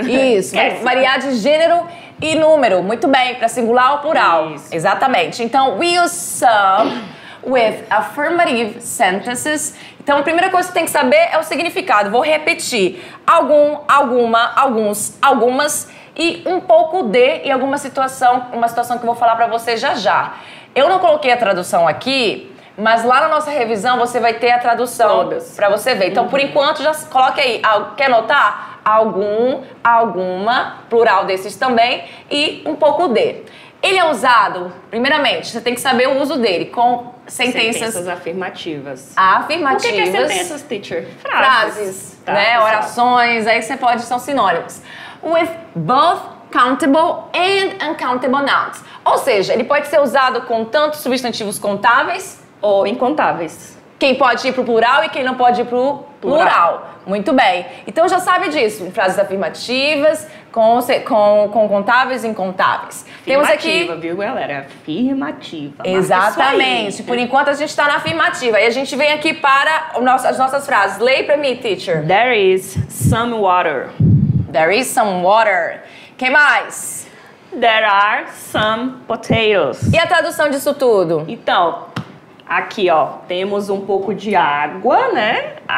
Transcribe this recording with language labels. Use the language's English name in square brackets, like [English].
[Portuguese] Isso, vai variar de gênero e número. Muito bem, para singular ou plural. Isso. Exatamente. [English] Então, we use some with affirmative sentences. [Portuguese] Então, a primeira coisa que você tem que saber é o significado. Vou repetir. Algum, alguma, alguns, algumas e um pouco de em alguma situação, uma situação que eu vou falar para você já já. Eu não coloquei a tradução aqui, mas lá na nossa revisão você vai ter a tradução para você ver. Então, por enquanto, já coloque aí. Quer anotar? Algum, alguma, plural desses também, e um pouco de. Ele é usado, primeiramente, você tem que saber o uso dele, com sentenças afirmativas. Afirmativas. O que é sentenças, teacher? Frases, né? Orações, aí você são sinônimos. [English] With both countable and uncountable nouns. [Portuguese] Ou seja, ele pode ser usado com tanto substantivos contáveis ou incontáveis. Quem pode ir para o plural e quem não pode ir para o plural. Muito bem. Então já sabe disso. Frases afirmativas, com contáveis e incontáveis. Temos aqui. Viu, galera? Afirmativa. Exatamente. Por enquanto a gente está na afirmativa. E a gente vem aqui para as nossas frases. Leia para mim, teacher. [English] There is some water. There is some water. [Portuguese] Quem mais? [English] There are some potatoes. [Portuguese] E a tradução disso tudo? Então, aqui, ó, temos um pouco de água, né?